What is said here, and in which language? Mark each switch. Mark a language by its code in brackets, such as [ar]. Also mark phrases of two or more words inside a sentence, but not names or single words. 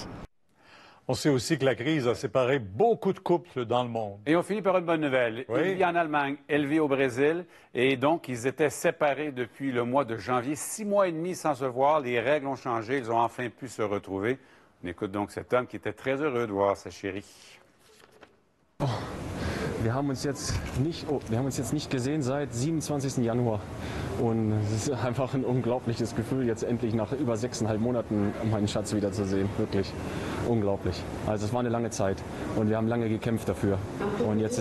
[fr] On sait aussi que la crise a séparé beaucoup de couples dans le monde. Et on finit par une bonne nouvelle. Oui. Il vit en Allemagne, elle vit au Brésil. Et donc, ils étaient séparés depuis le mois de janvier. 6 mois et demi sans se voir. Les règles ont changé. Ils ont enfin pu se retrouver. On écoute donc cet homme qui était très heureux de voir sa chérie. [de] Wir haben uns jetzt nicht gesehen seit 27. Januar. Und es ist einfach ein unglaubliches Gefühl, jetzt endlich nach über 6,5 Monaten meinen Schatz wiederzusehen. Wirklich unglaublich. Also es war eine lange Zeit und wir haben lange gekämpft dafür.